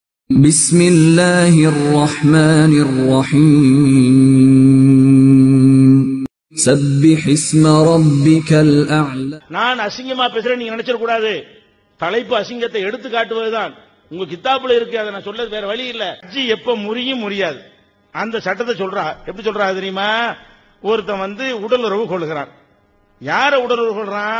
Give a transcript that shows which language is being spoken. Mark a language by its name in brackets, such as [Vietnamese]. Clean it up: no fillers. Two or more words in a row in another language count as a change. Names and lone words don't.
[Arabic] بسم الله الرحمن الرحيم سبح اسم ربك الأعلى. [Tamil] நான் அசிங்கமா பேசுறேன் நீங்க நினைச்சிட கூடாது. தலைப்பு அசிங்கத்தை எடுத்து காட்டுவதுதான். உங்க கித்தாப்புல இருக்கு, அதை நான் சொல்றது வேற வழி இல்ல. ஹஜ்ஜி எப்ப முறியும் முடியாது அந்த சட்டத்தை சொல்றா. எப்படி சொல்றா தெரியுமா? ஒருத்தன் உடல் உறவு கொள்ளுகிறான். யார உடல் உறவு கொள்றான்?